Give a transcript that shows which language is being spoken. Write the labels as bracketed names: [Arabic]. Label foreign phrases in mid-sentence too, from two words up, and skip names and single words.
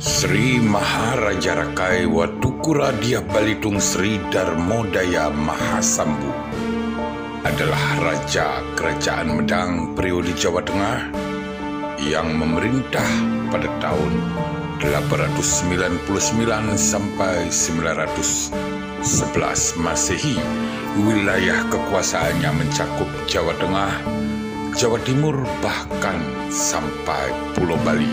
[Indonesian] Sri Maharaja Rakai Watukura Diah Balitung Sri Darmodaya Mahasambu adalah Raja Kerajaan Medang periode Jawa Tengah yang memerintah pada tahun 899 sampai 911 Masehi. Wilayah kekuasaannya mencakup Jawa Tengah, Jawa Timur, bahkan sampai Pulau Bali.